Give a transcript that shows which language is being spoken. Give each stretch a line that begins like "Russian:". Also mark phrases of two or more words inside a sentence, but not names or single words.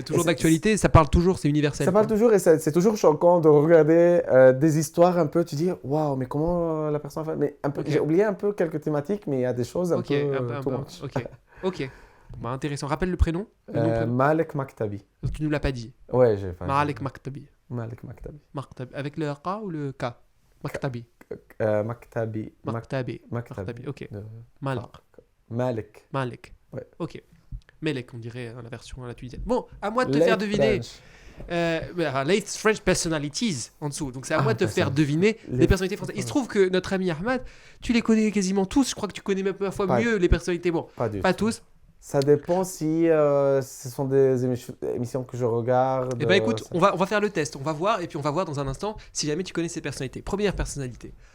French: toujours d'actualité, ça parle toujours, c'est universel. Ça parle quoi. toujours et c'est toujours choquant de regarder des histoires un peu. Tu dis, waouh, mais comment la personne fait. Mais un peu, Ok. j'ai oublié un peu quelques thématiques, mais il y a des choses un Ok, peu un too peu. much. Ok, ok. Bah, intéressant. Rappelle le prénom. Le nom, prénom. Malek Maktabi. Tu nous l'as pas dit. Ouais, j'ai pas. Malik Maktabi. Malek Maktabi. Maktabi. Avec le K ou le K? Maktabi. Maktabi. Maktabi. Maktabi. Maktabi. Ok. Euh, Malik. Malek. Malik. Ouais. Ok. Melek, on dirait la version à la tunisienne. Bon, à moi de te faire Late deviner. French.
English: Late French personalities
French: en dessous. Donc c'est à Ah, moi de te faire deviner Les- les personnalités françaises. Il se trouve que notre ami Ahmad, tu les connais quasiment tous. Je crois que tu connais même parfois Pas- mieux les personnalités. Bon, Pas du pas tout. tous. Ça dépend si ce sont des émissions que je regarde. Eh ben écoute, on va faire le test, on va voir, et puis on va voir dans un instant si jamais tu connais ces personnalités. Première personnalité.